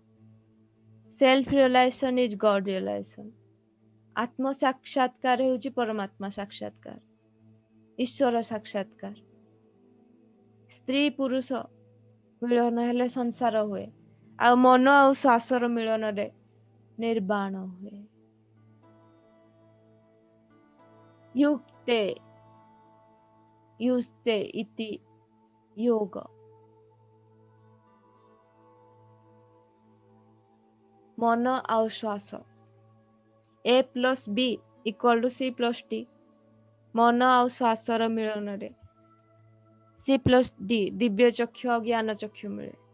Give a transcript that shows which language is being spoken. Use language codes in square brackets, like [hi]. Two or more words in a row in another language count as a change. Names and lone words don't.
[en] Self realization is God realization. [or] ଆତ୍ମ ସାକ୍ଷାତକାର ହେଉଛି ପରମାତ୍ମା ସାକ୍ଷାତକାର, ଈଶ୍ୱର ସାକ୍ଷାତକାର। ସ୍ତ୍ରୀ ପୁରୁଷ ମିଳନ ହେଲେ ସଂସାର ହୁଏ, ଆଉ ମନ ଆଉ ଶ୍ୱାସର ମିଳନରେ ନିର୍ବାଣ ହୁଏ। [sa] युक्ते इति योग। [or] ମନ ଆଉ ଶ୍ୱାସ, A+B = C+D। ମନ ଆଉ ଶ୍ୱାସର ମିଳନ ରେ [hi] C+D दिव्य चक्षु और ज्ञान चक्षु मिले।